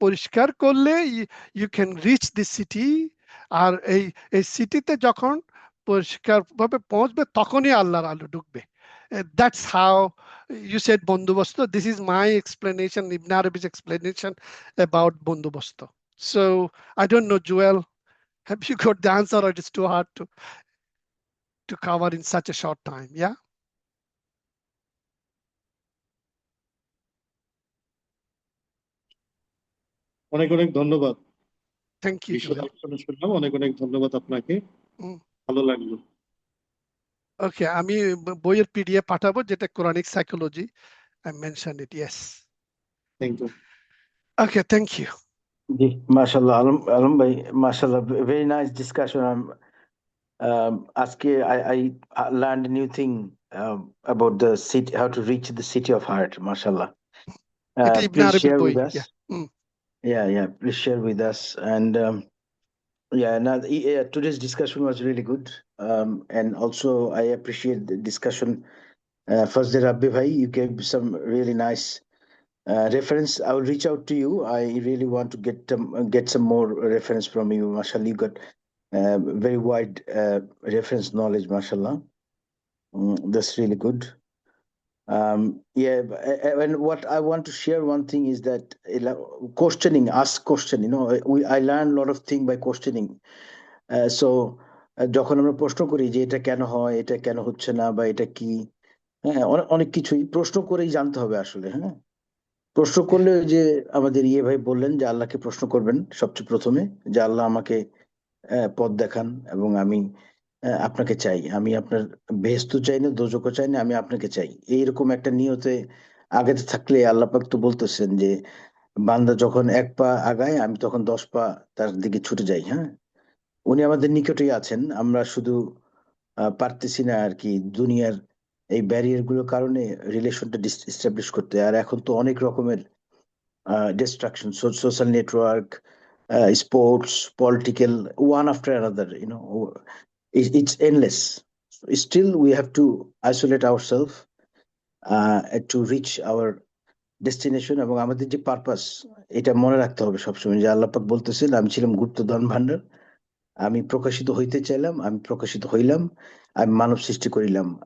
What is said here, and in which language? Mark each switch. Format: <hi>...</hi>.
<bn>পরিষ্কার করলে</bn> <en>You can reach the city.</en> <bn>আর এই সিটিতে যখন পরিষ্কারভাবে পৌঁছবে তখনই আল্লাহর আলো ঢুকবে।</bn> <en>That's how you said বন্দোবস্ত। This is my explanation, Ibn Arabi's explanation about বন্দোবস্ত. So I don't know, Joel, have you got the answer, or it's too hard to cover in such a short time? Yeah.</en> <bn>অনেক অনেক ধন্যবাদ।</bn> <en>Thank you,</en> <bn>বিশদ</bn> <en>Joel.</en> <bn>আলোচনা শুনলাম, অনেক অনেক ধন্যবাদ আপনাকে, ভালো লাগলো। ওকে, আমি বইয়ের পিডিএফ পাঠাবো, যেটা Quranic psychology,</bn> <en>I mentioned it. Yes. Thank you. Okay, thank you.</en> <bn>জি, মাশাআল্লাহ আলম ভাই, মাশাআল্লাহ,</bn> <en>very nice discussion. আজকে I learned a new thing about the city, how to reach the city of heart.</en> <bn>মাশাআল্লাহ. এটা ইবনে</bn> <en>Please</en> <bn>আরবির</bn> <en>share</en> <bn>বই।</bn> <en>with us. Yeah, please share with us. And yeah, now today's discussion was really good. And also I appreciate the discussion. First, Rabbi Bhai, you gave some really nice reference. I will reach out to you. I really want to get some more reference from you. Mashallah, you got very wide reference knowledge. Mashallah, that's really good. Yeah, and what I want to share one thing is that questioning, ask question. I learn a lot of things by questioning.</en> <bn>So যখন আমরা প্রশ্ন করি যে এটা কেন হয়, এটা কেন হচ্ছে না, বা এটা কি, হ্যাঁ, অনেক কিছুই প্রশ্ন করেই জানতে হবে আসলে। হ্যাঁ, প্রশ্ন করলে ওই যে আমাদের ইয়ে ভাই বললেন যে আল্লাহকে প্রশ্ন করবেন সবচেয়ে প্রথমে, যে আল্লাহ আমাকে পথ দেখান, এবং আমি আপনাকে চাই, আমি আপনার বেহেশত চাই না, দোজখও চাই না, আমি আপনাকে চাই। এইরকম একটা নিয়তে আগাতে থাকলে আল্লাহ পাক তো বলতেছেন যে বান্দা যখন 1 পা আগায়, আমি তখন 10 পা তার দিকে ছুটে যাই। হ্যাঁ, উনি আমাদের নিকটেই আছেন, আমরা শুধু পারতেছি না আর কি, দুনিয়ার এই ব্যারিয়ার গুলোর কারণে রিলেশনটা এস্টাবলিশ করতে। আর এখন তো অনেক রকমের</bn> <en>destruction, social network, sports, political, one after another. It's endless. Still, we have to isolate ourselves to reach our destination,</en> <bn>এবং আমাদের যে পারপাস, এটা মনে রাখতে হবে সবসময়, যে আল্লাহ পাক বলতেছেন, আমি ছিলাম গুপ্তধন ভান্ডার, আমি প্রকাশিত হইতে চাইলাম, আমি প্রকাশিত হইলাম, আমি মানব সৃষ্টি করিলাম।</bn>